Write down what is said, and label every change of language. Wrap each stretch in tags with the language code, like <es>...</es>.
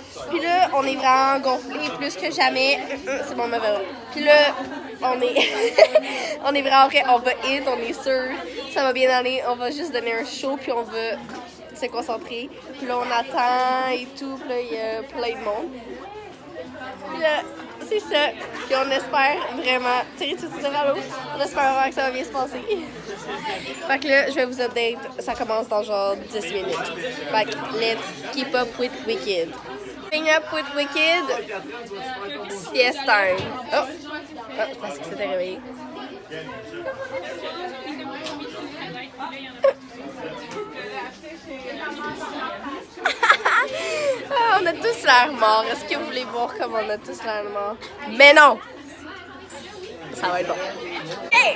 <fr>Puis là on est vraiment gonflés plus que jamais. C'est bon, puis là on est on est vraiment prêts, on va hit, on est sûr, ça va bien aller, on va juste donner un show puis on va se concentrer. Puis là, on attend et tout. Puis là, il y a plein de monde. Puis là, c'est ça. Puis on espère vraiment... Thierry, tu veux dire allô? On espère vraiment que ça va bien se passer. Fait que là, je vais vous update. Ça commence dans genre 10 minutes. Fait que</fr> <en>let's keep up with Wicked. Keeping up with Wicked, sieste time. Oh!</en> <fr>Oh, parce que c'était réveillé. Ah, on a tous l'air morts. Est-ce que vous voulez voir comment on a tous l'air morts? Mais non! Ça va être bon. Hey!</fr>